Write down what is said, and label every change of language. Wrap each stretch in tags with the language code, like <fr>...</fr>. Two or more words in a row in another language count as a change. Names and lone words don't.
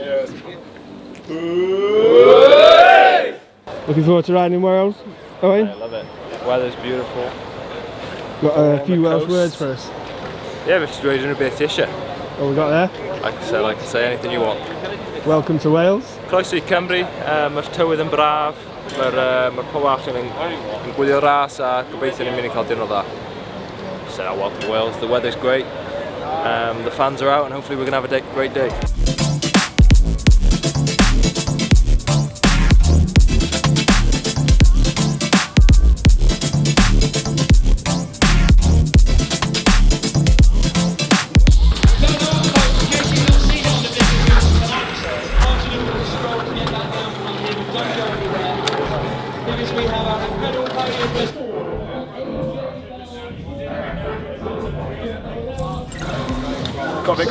<en>Looking forward to riding in Wales, Owen? I love it. Weather's beautiful. Got a few Welsh words for us. Yeah, we're just riding a bit of Tisha. What we got there? I can say anything you want. Welcome to Wales.</en> <cy>Croeso I Cymru, mae'r tywydd yn braf, mae'r pob arall yn gwylio ras a gobeithio ni'n mynd i cael diwrnod dda.</cy> <en>So welcome to Wales, the weather's great, the fans are out and hopefully we're going to have a great day. Got a bit</en>